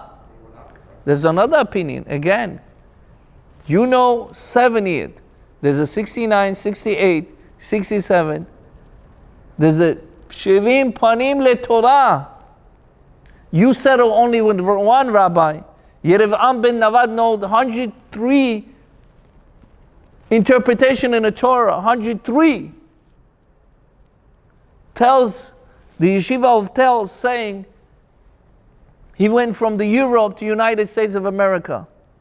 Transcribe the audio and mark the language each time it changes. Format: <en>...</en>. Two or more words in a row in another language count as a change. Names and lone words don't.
<en>There's another opinion. Again, you know 70th. There's a 69, 68, 67. There's a Shivim Panim Le Torah. You settle only with one rabbi. Yerevam ben Navad knows 103 interpretation in the Torah. 103 tells the yeshiva of Tel, saying he went from the Europe to United States of America.</en>